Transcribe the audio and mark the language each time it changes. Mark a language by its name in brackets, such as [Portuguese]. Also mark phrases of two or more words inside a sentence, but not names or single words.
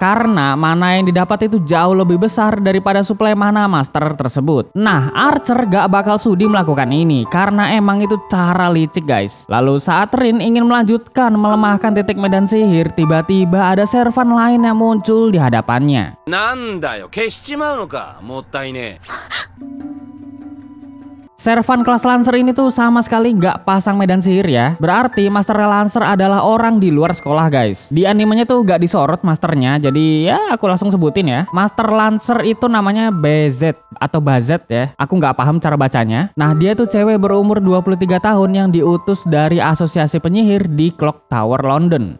[Indonesian] Karena mana yang didapat itu jauh lebih besar daripada suplai mana master tersebut. Nah, Archer gak bakal sudi melakukan ini karena emang itu cara licik guys. Lalu saat Rin ingin melanjutkan melemahkan titik medan sihir, tiba-tiba ada servan lain yang muncul di hadapannya. [Japanese] なんだよ、消しちまうのか? もったいね. [Indonesian] Servan kelas Lancer ini tuh sama sekali nggak pasang medan sihir ya. Berarti Master Lancer adalah orang di luar sekolah guys. Di animenya tuh nggak disorot masternya, jadi ya aku langsung sebutin ya. Master Lancer itu namanya BZ atau Bazet ya. Aku nggak paham cara bacanya. Nah, dia tuh cewek berumur 23 tahun yang diutus dari asosiasi penyihir di Clock Tower London.